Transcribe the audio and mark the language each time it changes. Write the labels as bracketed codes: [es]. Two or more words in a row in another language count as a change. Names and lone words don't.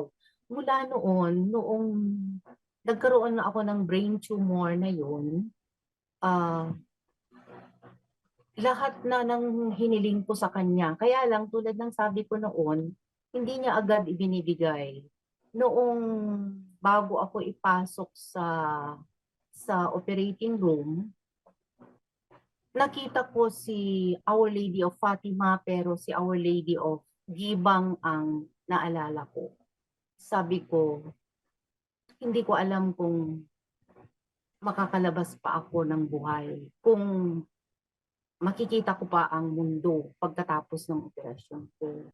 [tl] Mula noong nagkaroon na ako ng [en] brain tumor [tl] na yun, lahat na ng hiniling ko sa kanya. Kaya lang tulad ng sabi ko noon, hindi niya agad ibinibigay. Noong bago ako ipasok sa [en] operating room, [tl] nakita ko si Our Lady of Fatima pero si Our Lady of Gibang ang naalala ko. Sabi ko, hindi ko alam kung makakalabas pa ako ng buhay. Kung makikita ko pa ang mundo pagkatapos ng operasyon ko.